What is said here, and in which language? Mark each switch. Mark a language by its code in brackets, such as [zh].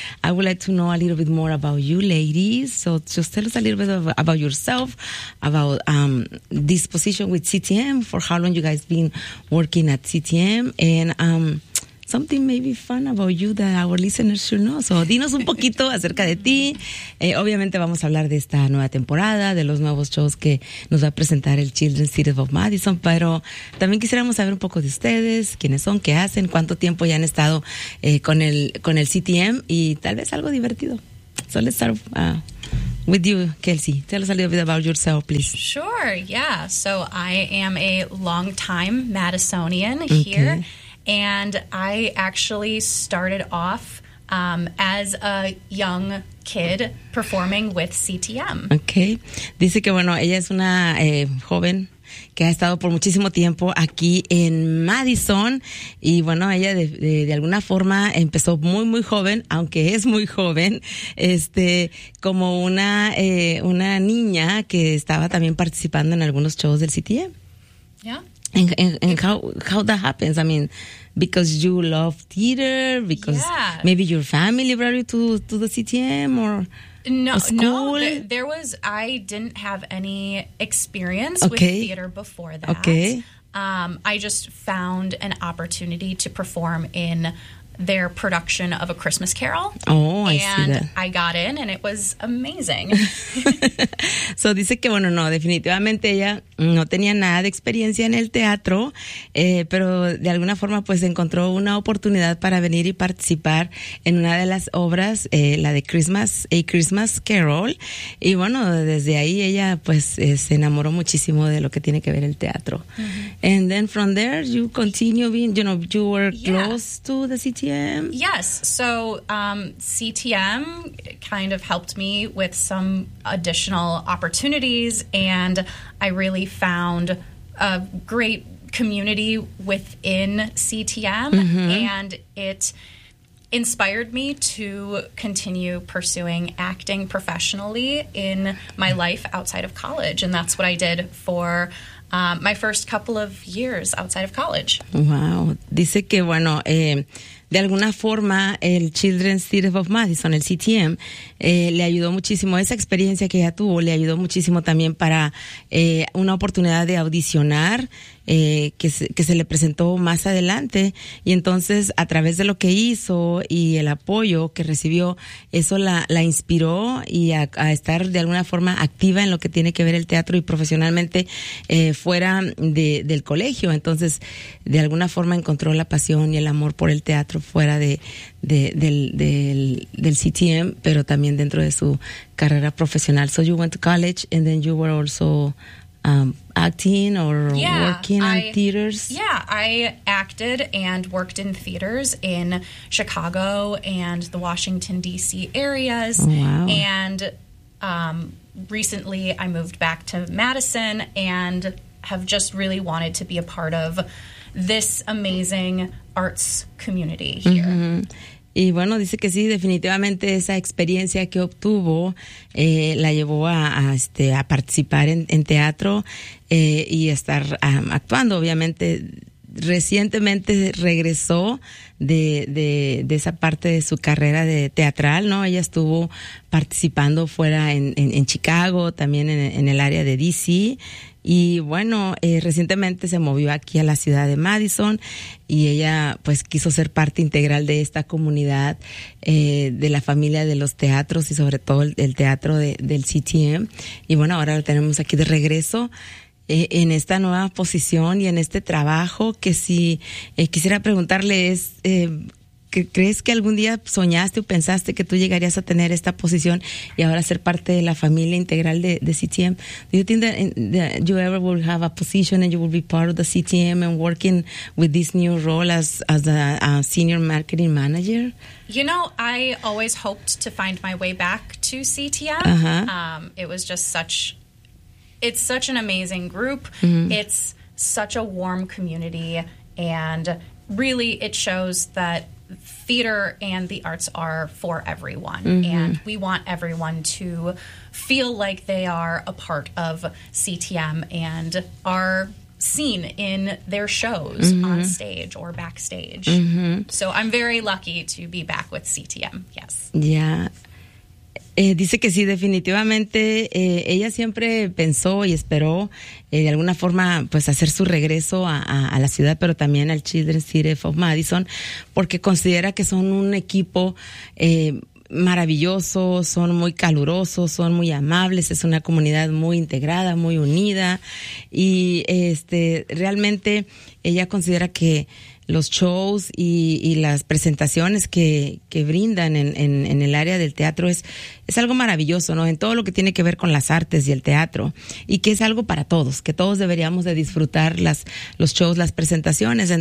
[en] I would like to know a little bit more about you ladies. So just tell us a little bit about yourself, about this position with CTM, for how long you guys been working at CTM, and something maybe fun about you that our listeners should know. [es] So dinos un poquito acerca de ti. Obviamente vamos a hablar de esta nueva temporada, de los nuevos shows que nos va a presentar el Children's Theater of Madison, pero también quisiéramos saber un poco de ustedes, quiénes son, qué hacen, cuánto tiempo ya han estado con el CTM, y tal vez algo divertido. [en] So let's start with you, Kelsey. Tell us a little bit about yourself, please. Sure, yeah. So I am a long-time Madisonian here. And I actually started off as a young kid performing with CTM. Okay. [es] Dice que, bueno, ella es una joven que ha estado por muchísimo tiempo aquí en Madison. Y, bueno, ella de alguna forma empezó muy, muy joven, aunque es muy joven, como una niña que estaba también participando en algunos shows del CTM. [en] Yeah. And how that happens, I mean, because you love theater, because maybe your family brought you to the CTM or school? No, there was, I didn't have any experience with theater before that. Okay. I just found an opportunity to perform in their production of A Christmas Carol. Oh, I see that. And I got in and it was amazing. [es] So dice que, bueno, no, definitivamente ella no tenía nada de experiencia en el teatro, pero de alguna forma pues encontró una oportunidad para venir y participar en una de las obras, la de Christmas, A Christmas Carol. Y bueno, desde ahí ella pues se enamoró muchísimo de lo que tiene que ver el teatro. Mm-hmm. [en] And then from there you continue being, you know, you were close to the CTM? Yes. So CTM kind of helped me with some additional opportunities, and I really found a great community within CTM, and it inspired me to continue pursuing acting professionally in my life outside of college, and that's what I did for my first couple of years outside of college. [es] Wow. Dice que, bueno, de alguna forma el Children's Theatre of Madison, el CTM, le ayudó muchísimo. Esa experiencia que ella tuvo le ayudó muchísimo también para una oportunidad de audicionar que se le presentó más adelante. Y entonces, a través de lo que hizo y el apoyo que recibió, eso la inspiró y a estar de alguna forma activa en lo que tiene que ver el teatro y profesionalmente fuera del colegio. Entonces, de alguna forma encontró la pasión y el amor por el teatro fuera del CTM, pero también dentro de su carrera profesional. [en] So you went to college and then you were also acting or working in theaters? Yeah, I acted and worked in theaters in Chicago and the Washington, D.C. areas. Oh, wow. And recently I moved back to Madison and have just really wanted to be a part of this amazing arts community here. Mm-hmm. [es] Y bueno, dice que sí, definitivamente esa experiencia que obtuvo la llevó a participar en teatro y estar actuando. Obviamente, recientemente regresó de esa parte de su carrera de teatral, ¿no? Ella estuvo participando fuera en Chicago, también en el área de DC. Y bueno, recientemente se movió aquí a la ciudad de Madison y ella pues quiso ser parte integral de esta comunidad de la familia de los teatros y sobre todo el teatro del CTM. Y bueno, ahora la tenemos aquí de regreso en esta nueva posición y en este trabajo que quisiera preguntarle es... ¿Crees que algún día soñaste o pensaste que tú llegarías a tener esta posición y ahora ser parte de la familia integral de CTM? [en] Do you think that you ever will have a position and you will be part of the CTM and working with this new role as a senior marketing manager? You know, I always hoped to find my way back to CTM. Uh-huh. It was just it's such an amazing group. Mm-hmm. It's such a warm community and really it shows that theater and the arts are for everyone. Mm-hmm. And we want everyone to feel like they are a part of CTM and are seen in their shows, mm-hmm, on stage or backstage. Mm-hmm. So I'm very lucky to be back with CTM. Yes. Yeah. [es] Dice que sí, definitivamente ella siempre pensó y esperó de alguna forma pues hacer su regreso a la ciudad, pero también al Children's Theatre of Madison, porque considera que son un equipo maravilloso, son muy calurosos, son muy amables, es una comunidad muy integrada, muy unida, y realmente ella considera que los shows y las presentaciones que brindan en el área del teatro es algo maravilloso, ¿no? En todo lo que tiene que ver con las artes y el teatro, y que es algo para todos, que todos deberíamos de disfrutar los shows, las presentaciones.